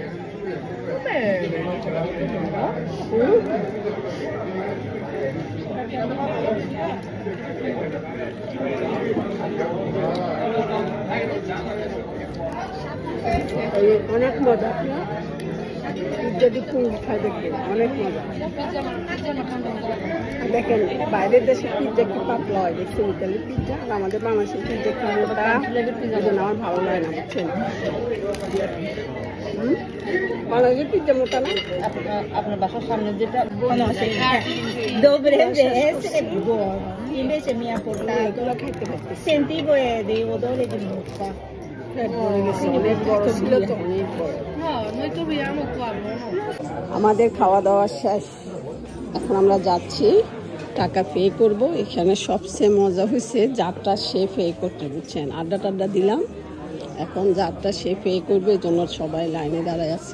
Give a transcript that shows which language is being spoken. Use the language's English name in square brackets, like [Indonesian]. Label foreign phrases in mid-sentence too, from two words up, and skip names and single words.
[Bangla] অনেক মজা, যদি পুঙ্গি খাই দেখবেন অনেক মজা। দেখেন বাইরের দেশে পিৎজা কি পাতলা হয়, দেখছেন ইতালির পিৎজা। আর আমাদের বাংলাদেশের পিৎজা কি মোটা, এই জন্য আমার ভালো লাগে না, বুঝছেন। বাংলাদেশের পিৎজা মোটা না। আপনার বাসার সামনে যেটা [Italian] dovrebbe essere buono, invece mi ha portato, sentivo dei odori di muffa. [Bangla] আমাদের খাওয়া দাওয়া শেষ, এখন আমরা যাচ্ছি টাকা পে করব। এখানে সবচেয়ে মজা হয়েছে যারটা সে পে করতে, বুঝছেন, আড্ডা টাড্ডা দিলাম, এখন যারটা সে পে করবে এই জন্য সবাই লাইনে দাঁড়ায় আছে।